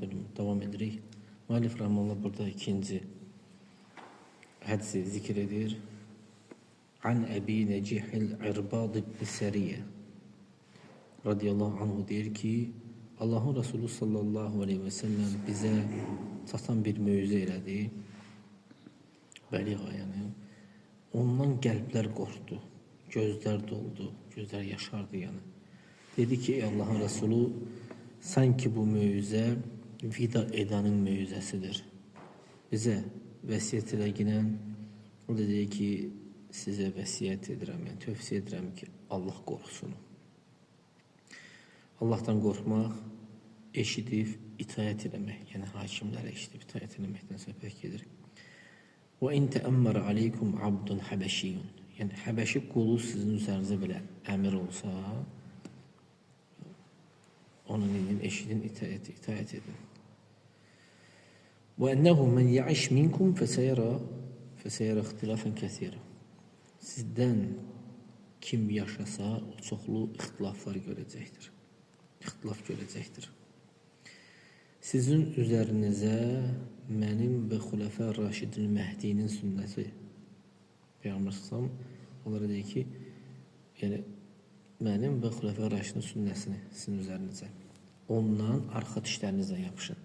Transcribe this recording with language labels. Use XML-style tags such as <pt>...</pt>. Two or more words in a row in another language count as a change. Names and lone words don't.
<az>bölüm devam edirik. Muallif rahmanullah burada ikinci hadisi zikir edir.</az> <ar>عن أبي نجيح العرباض بن سارية رضي الله عنه</ar> <az>deyir ki, Allah'ın Resulü</az> <ar>صلى الله عليه وسلم</ar> <az>bize çatan bir mövzə elədi. Bəliğa, yəni ondan qəlblər qorxdu, gözlər doldu, gözlər yaşardı yəni. Dedi ki, ey Allah'ın Resulü, sanki bu mövzə vida edənin mövzəsidir. Bizə vəsiyyət eləginən, o da deyir ki, sizə vəsiyyət edirəm, yəni tövsiyə edirəm ki, Allah qorxsun. Allah'tan qorxmaq, eşidib itaət eləmək, yəni hakimlərə eşidib itaət eləməkdən söhbət gedir.</az> <ar>وَاِنْ تَأَمَّرَ عَلَيْكُمْ عَبْدٌ حَبَشِيٌّ</ar> <az>Yəni Həbəşi qulu sizin üzərinizə belə əmir olsa, onun edin, eşidin, itaət edin.</az> <ar>وَاَنَّهُ مَنْ يَعِشْ مِنْكُمْ فَسَيَرَ اخْتِلَافًا كَثِيرًا</ar> <az>Sizdən kim yaşasa, o çoxlu ixtilaflar görəcəkdir. İxtilaf görəcəkdir. Sizin üzərinizə mənim və</az> <ar>الخلفاء الراشدين</ar> <az>Məhdinin sünnəti Peyğəmbər sallam onlara deyir ki, yəni mənim və</az> <ar>الخلفاء الراشدين</ar> <az>sünnəsini sizin üzərinizə ondan arxa dişlərinizlə yapışın.</az>